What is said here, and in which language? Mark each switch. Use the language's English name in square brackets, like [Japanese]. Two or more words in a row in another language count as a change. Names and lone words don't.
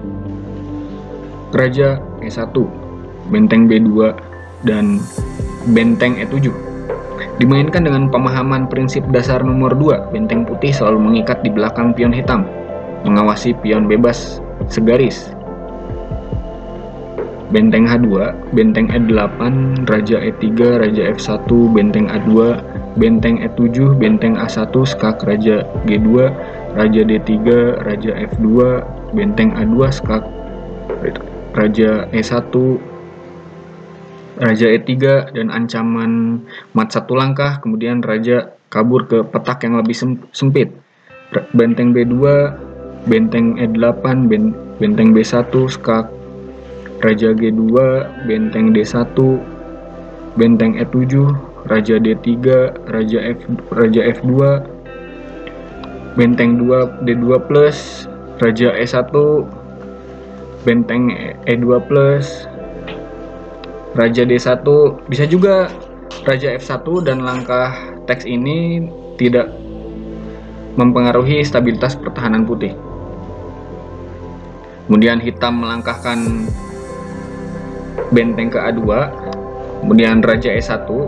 [Indonesian] Raja E1, benteng B2, dan benteng E7 dimainkan dengan pemahaman prinsip dasar nomor 2. Benteng putih selalu mengikat di belakang pion hitam, mengawasi pion bebas segaris. Benteng H2, benteng E8, Raja E3, Raja F1, benteng A2, benteng E7, benteng A1 skak, Raja G2, Raja D3, Raja F2, benteng A2 skak, Raja E1, Raja E3, dan ancaman mat 1 langkah, kemudian Raja kabur ke petak yang lebih sempit. Benteng B2, benteng E8, benteng B1 skak, Raja G2, benteng D1, benteng E7, Raja D3, Raja F2, benteng D2+, Raja E1, benteng E2+, Raja D1, bisa juga Raja F1, dan langkah teks ini tidak mempengaruhi stabilitas pertahanan putih. Kemudian hitam melangkahkan benteng ke A2, kemudian Raja E1.